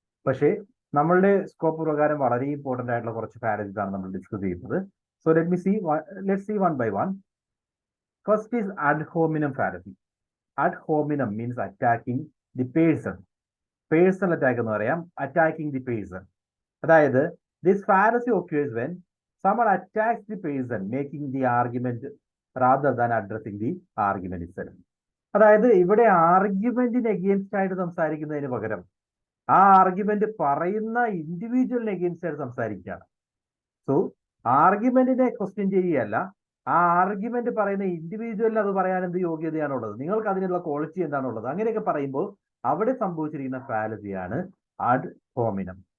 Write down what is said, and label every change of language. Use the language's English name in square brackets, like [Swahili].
[Malayalam] പക്ഷേ നമ്മളുടെ സ്കോപ്പ് പ്രകാരം വളരെ ഇമ്പോർട്ടന്റ് ആയിട്ടുള്ള കുറച്ച് ഫാലസീസ് ആണ് നമ്മൾ ഡിസ്കസ് ചെയ്യുന്നത്. [English] So let's see one by one. First is ad hominem fallacy. Ad hominem means attacking the person. Personal attack [Malayalam] എന്ന് പറയാം, [English] Attacking the person. അതായത് this fallacy occurs when someone attacks the person making the argument rather than addressing the argument itself. [Malayalam] അതായത് ഇവിടെ ആർഗ്യുമെന്റിന് against ആയിട്ട് സംസാരിക്കുന്നതിന് പകരം ആ argument പറയുന്ന ഇൻഡിവിജ്വലിന് എഗെയിൻസ്റ്റ് ആയിട്ട് സംസാരിക്കുകയാണ്. സോ ആർഗ്യുമെന്റിനെ ക്വസ്റ്റ്യൻ ചെയ്യുകയല്ല, ആ ആർഗ്യുമെന്റ് പറയുന്ന ഇൻഡിവിജ്വലിന് അത് പറയാൻ എന്ത് യോഗ്യതയാണുള്ളത്, നിങ്ങൾക്ക് അതിനുള്ള ക്വാളിറ്റി എന്താണുള്ളത്, അങ്ങനെയൊക്കെ പറയുമ്പോൾ അവിടെ സംഭവിച്ചിരിക്കുന്ന ഫാലസിയാണ് അഡ് ഹോമിനം.